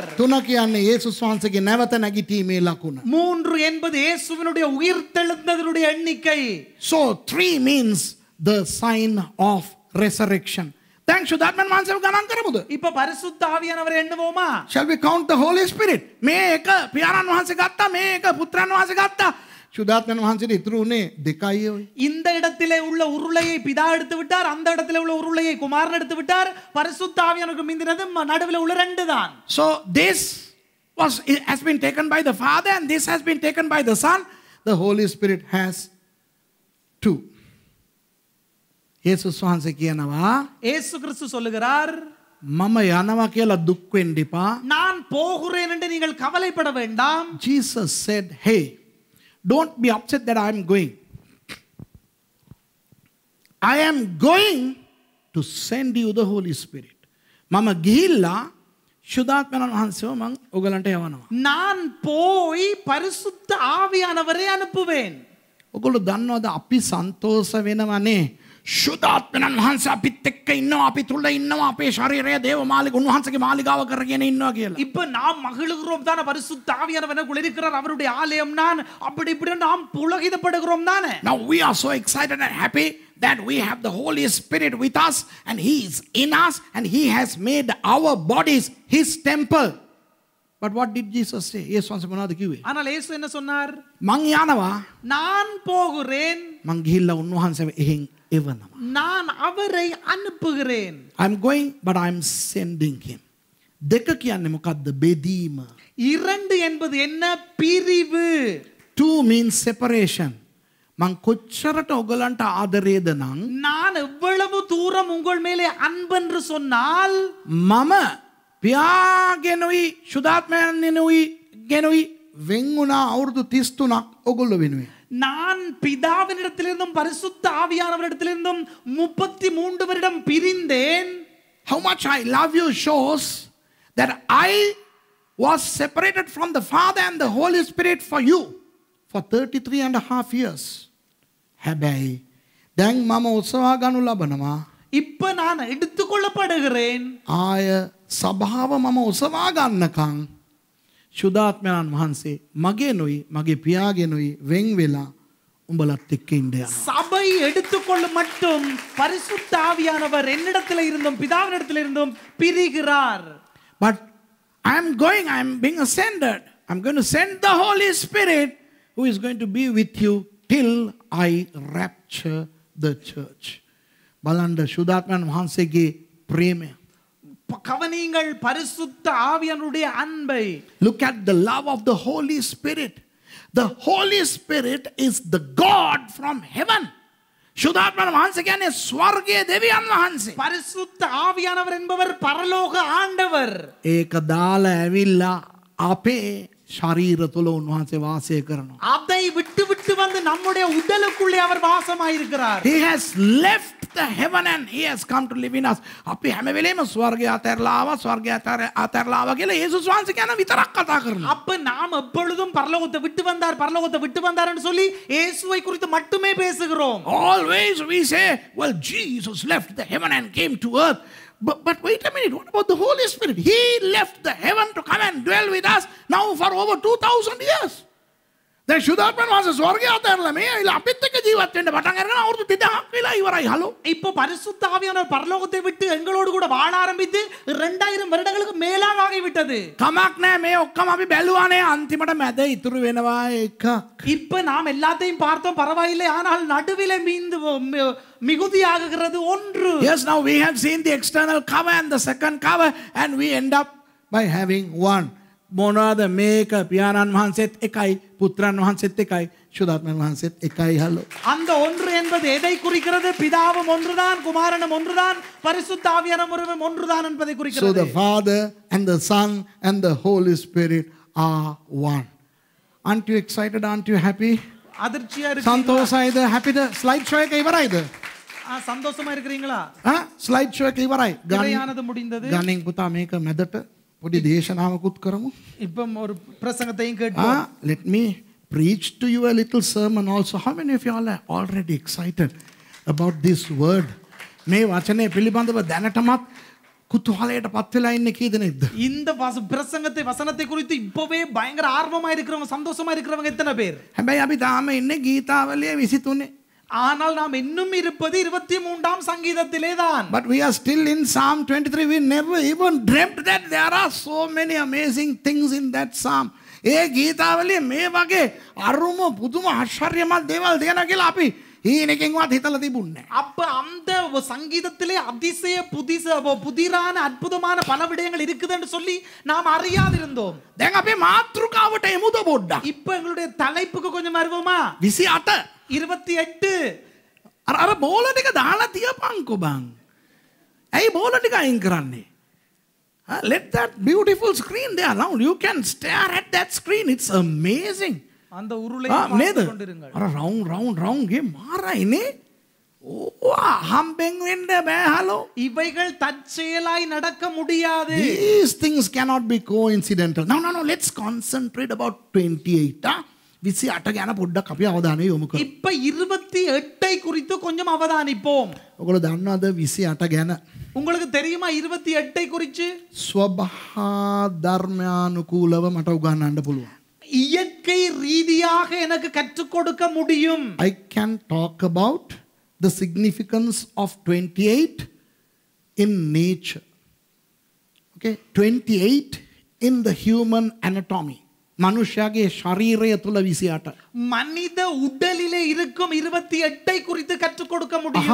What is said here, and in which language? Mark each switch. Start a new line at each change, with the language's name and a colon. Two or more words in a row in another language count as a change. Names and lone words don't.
Sinhala: 3 කියන්නේ යේසුස් වහන්සේගේ නැවත නැගිටීමේ ලකුණ.
Tamil: 3 என்பது இயேசுவினுடைய உயிர்த்தெழுந்ததனுடைய எண்ணிக்கை.
English: So 3 means the sign of resurrection. Thanks to that man
Sinhala: වහන්සේව ගණන් කරමුද?
Tamil: இப்ப பரிசுத்த ஆவியானவரை எண்ணுவோமா?
English: Shall we count the Holy Spirit?
Sinhala: මේ එක පියාණන් වහන්සේ ගත්තා, මේ එක පුත්‍රයන් වහන්සේ ගත්තා. සුදාත්මයන් වහන්සේට ඉතුරු උනේ 2යි ඔය.
Tamil: இந்த இடத்திலே உள்ள உருளையை பிதா எடுத்து விட்டார், அந்த இடத்திலே உள்ள உருளையை குமாரன் எடுத்து விட்டார். பரிசுத்த ஆவியானவருக்கு மிந்தினது நடுவில் உள்ள 2 தான்.
English: So this has been taken by the Father and this has been taken by the Son. The Holy Spirit has 2.
Sinhala: යේසුස් වහන්සේ කියනවා
Tamil: இயேசு கிறிஸ்து சொல்லுகிறார்
Sinhala: මම යනවා කියලා දුක් වෙන්න එපා.
Tamil: நான் போகிறேன் என்று நீங்கள் கவலைப்பட வேண்டாம்.
English: Jesus said, hey, don't be upset that I am going. I am going to send you the Holy Spirit.
Sinhala: මම ගිහිල්ලා ශුද්ධාත්මයන් වහන්සේව මම ඔයගලන්ට යවනවා.
Tamil: நான் போய் பரிசுத்த ஆவியானவரை அனுப்புவேன்.
Sinhala: ඔයගොල්ලෝ දන්නවද අපි සන්තෝෂ වෙනවනේ ශුද්ධාත්මයන් වහන්සේ අපිත් එක්ක ඉන්නවා, අපි තුල ඉන්නවා, අපේ ශරීරය දේව මාලිග උන්වහන්සේගේ මාලිගාව කරගෙන ඉන්නවා කියලා.
Tamil: இப்ப நாம் மகிழுகிறோம் தான, பரிசுத்த ஆவியானவர் எனக்குள்ள இருக்கிறார், அவருடைய ஆலயம் நான், அப்படி இப்படி நாம் புலகிதப்படுகிறோம் தானே.
English: Now we are so excited and happy that we have the Holy Spirit with us and he is in us and he has made our bodies his temple. But what did Jesus say?
Sinhala: යේසුස් වහන්සේ මොනවද කිව්වේ?
Tamil: ஆனால் இயேசு என்ன சொன்னார்?
Sinhala: මං යනවා,
Tamil: நான் போகிறேன்,
Sinhala: මං ගිහිල්ලා උන්වහන්සේව එහෙන් එවනවා.
Tamil: நான் அவரை அனுப்புகிறேன்.
English: I'm going but I'm sending him.
Sinhala: දෙක කියන්නේ මොකද්ද? බෙදීම.
Tamil: 2 என்பது என்ன? பிரிவு.
English: 2 means separation.
Sinhala: මං කොච්චරට ඔයගලන්ට ආදරේද නම්
Tamil: நான் எவ்வளவு தூரம் உங்கள் மேலே அன்பென்று சொன்னால்
Sinhala: මම පියාගෙනුයි ශුද්ධාත්මයන් ගෙනුයි වෙන් වුණා අවුරුදු 33ක් ඔයගොල්ලෝ වෙනුවෙන්.
Tamil: நான் பிதாவினிடத்திலிருந்தும் பரிசுத்த ஆவியானவரிடத்திலிருந்தும் 33 வருடம் பிரிந்தேன்.
English: How much I love you shows that I was separated from the Father and the Holy Spirit for you for 33 and a half years.
Sinhala: හැබැයි දැන් මම උත්සාහ ගනු ලබනවා.
Tamil: இப்ப நான் எடுத்துக்கொள்ளப்படுகிறேன்.
Sinhala: ආය සභාව මම උත්සාහ ගන්නකම් සුදාත්මයන් වහන්සේ මගේනුයි මගේ පියාගෙනුයි වෙන් වෙලා උඹලත් එක්ක ඉන්න යනවා.
Tamil: சபை எடுத்துக்கொள்ளும் மட்டும் பரிசுத்த ஆவியானவர் என்னிடத்தில் இருந்தும் பிதாவினிடத்தில் இருந்தும் பிரிகிறார்.
English: But I am being ascended. I'm going to send the Holy Spirit who is going to be with you till I rapture the church.
Sinhala: බලන්න සුදාත්මයන් වහන්සේගේ ප්‍රේමය.
Tamil: கவனியுங்கள் பரிசுத்த ஆவியானவருடைய அன்பை.
English: Look at the love of the Holy Spirit. The Holy Spirit is the God from heaven.
Sinhala: සුදාත්මයන් වහන්සේ කියන්නේ ස්වර්ගයේ දෙවියන් වහන්සේ.
Tamil: பரிசுத்த ஆவியானவர் என்பவர் பரலோக ஆண்டவர்.
Sinhala: ඒක දාලා ඇවිල්ලා අපේ ශරීර තුල උන්වහන්සේ වාසය කරනවා.
Tamil: அதை விட்டு விட்டு வந்து நம்முடைய உடலுக்குள்ளே அவர் வாசமாயிருக்கிறார்.
English: He has left the heaven and he has come to live in us.
Sinhala: අපි හැම වෙලේම ස්වර්ගය අතහැරලා ආවා ස්වර්ගය අතහැරලා ආවා කියලා යේසුස් වහන්සේ කියන විතරක් කතා කරනවා.
Tamil: அப்ப நாம் எப்பொழுதும் பரலோகத்தை விட்டு வந்தார் என்று சொல்லி இயேசுவை குறித்து மட்டுமே பேசுகிறோம்.
English: Always we say, well, Jesus left the heaven and came to earth. But wait a minute, what about the Holy Spirit? He left the heaven to come and dwell with us now for over 2000 years.
Sinhala: දැන් සුදාත්මයන් වහන්සේ ස්වර්ගය අතහැරලා මේ ඇවිල්ලා අපිත් එක්ක ජීවත් වෙන්න පටන් අරගෙන අවුරුදු 2000ක් වෙලා ඉවරයි. හලෝ.
Tamil: இப்போ பரிசுத்த ஆவியானவர் பரலோகத்தை விட்டு எங்களோடு கூட வாழ ஆரம்பித்து 2000 வருடங்களுக்கு மேலாக ஆகிவிட்டது.
Sinhala: කමක් නැහැ මේ ඔක්කොම අපි බැලුවානේ අන්තිමට මැද ඉතුරු වෙනවා එකක්.
Tamil: இப்ப நாம் எல்லாத்தையும் பார்த்தோம் பரவாயில்லை ஆனால் நடுவிலே மிகுதியாகிறது ஒன்று.
English: Yes, now we have seen the external cover and the second cover and we end up by having one.
Sinhala: මොනවාද මේක පියාණන් වහන්සේත් එකයි පුත්‍රයන් වහන්සේත් එකයි සුදාත්මයන් වහන්සේත් එකයි. හලෝ.
Tamil: அந்த ஒன்று என்பது எதை குறிக்கிறது? பிதாவும் ஒன்றுதான், குமாரனும் ஒன்றுதான், பரிசுத்த ஆவியானவரும் ஒன்றுதான் என்பதை So குறிக்கிறது.
English: the Father and the Son and the Holy Spirit are one. Aren't you excited? Aren't you happy?
Tamil: அதிர்ச்சியா இருக்கீங்களா?
Sinhala: සන්තෝෂයිද? happyද?
English: slide show
Sinhala: එක ඉවරයිද?
Tamil: சந்தோஷமா இருக்கிறீங்களா?
English: slide show
Sinhala: එක ඉවරයි.
Tamil: திரையானது முடிந்தது.
Sinhala: ගණන් පුතා මේක මැදට පොඩි දේශනාවකුත් කරමු.
Tamil: இப்போ ஒரு பிரசங்கத்தையும் கேட்போம்.
English: Let me preach to you a little sermon also. How many of you all are already excited about this word?
Sinhala: මේ වචනේ පිළිබඳව දැනටමත් කුතුහලයට පත් වෙලා ඉන්නේ කී දෙනෙක්ද?
Tamil: இந்த வசனத்தை குறித்து இப்பவே பயங்கர ஆர்வமா இருக்கிறவங்க, சந்தோஷமா இருக்கிறவங்க எத்தனை பேர்?
Sinhala: හැබැයි අපි තාම ඉන්නේ ගීතාවලියේ 23.
Tamil: ஆனால் நாம் இன்னும் இருப்பது 23ஆம் சங்கீதத்திலே தான்.
English: But we are still in Psalm 23. We never even dreamt that there are so many amazing things in that psalm.
Sinhala: ඒ ගීතාවලියේ මේ වගේ අරුම පුදුම ආශ්චර්යමත් දේවල් දෙනවා කියලා අපි ඊනකින්වත් හිතලා තිබුණේ නැහැ.
Tamil: அப்ப அந்த சங்கீதத்திலே அதிசய புதிரான அற்புதமான பல விடயங்கள் இருக்குது என்று சொல்லி நாம் அறியாதிருந்தோம்.
Sinhala: දැන් අපේ මාතෘකාවට එමුද පොඩ්ඩක්.
Tamil: இப்ப எங்களுடைய தலைப்புக்கு கொஞ்சம் வருவோமா? 28 28
Sinhala: අර බෝල ටික දාලා තියපන්කෝ බං. ඇයි බෝල ටික අයින් කරන්නේ?
English: Let that beautiful screen there around. You can stare at that screen. It's amazing.
Tamil: அந்த உருளை
Sinhala: නේද?
Tamil: கொண்டிருங்கள்.
Sinhala: අර round ගේ මාරයිනේ. හම්බෙන් වෙන්න බෑ හලෝ.
Tamil: இவைகள் தற்செயலாய் நடக்க முடியாது.
English: These things cannot be coincidental. No, let's concentrate about 28.
Sinhala: 28 ගැන පොඩ්ඩක් අපි අවධානය යොමු කරමු.
Tamil: இப்ப 28 குறித்து கொஞ்சம் அவதானிப்போம்.
Sinhala: ඔයගොල්ලෝ දන්නවද 28 ගැන?
Tamil: உங்களுக்கு தெரியுமா 28 குறித்து?
Sinhala: ස්වභා ධර්මානුකූලව මට උගන්වන්න පුළුවන්.
Tamil: இயற்கை ரீதியாக எனக்கு கற்றுக் கொடுக்க முடியும்.
English: I can talk about the significance of 28 in nature. Okay, 28 in the human anatomy.
Sinhala: மனுஷாගේ ශරීරය තුල 28.
Tamil: மனித உடலிலே இருக்கும் 28 குறித்து கற்றுக் கொடுக்க முடியும்.